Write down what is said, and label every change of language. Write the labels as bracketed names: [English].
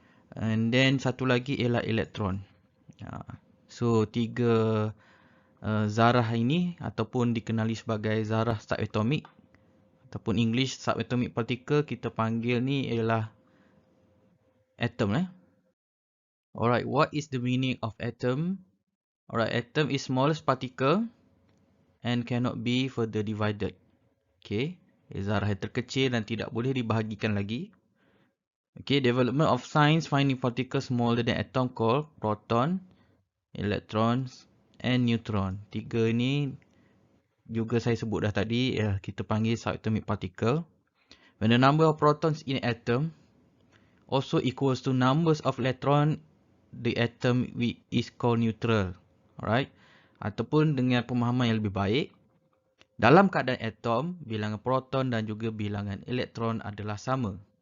[Malay] And then satu lagi ialah elektron. So tiga zarah ini ataupun dikenali sebagai zarah subatomik ataupun English subatomic particle kita panggil ni ialah atom. [English] Alright, what is the meaning of atom? Alright, atom is smallest particle and cannot be further divided. [Malay] Okay, zarah yang terkecil dan tidak boleh dibahagikan lagi. [English] Okay, development of science finding particles smaller than atom called proton, electrons and neutron. [Malay] Tiga ni juga saya sebut dah tadi, kita panggil subatomic particle. [English] When the number of protons in an atom also equals to numbers of electron, the atom is called neutral. [Malay] Alright, ataupun dengan pemahaman yang lebih baik, dalam keadaan atom, bilangan proton dan juga bilangan elektron adalah sama.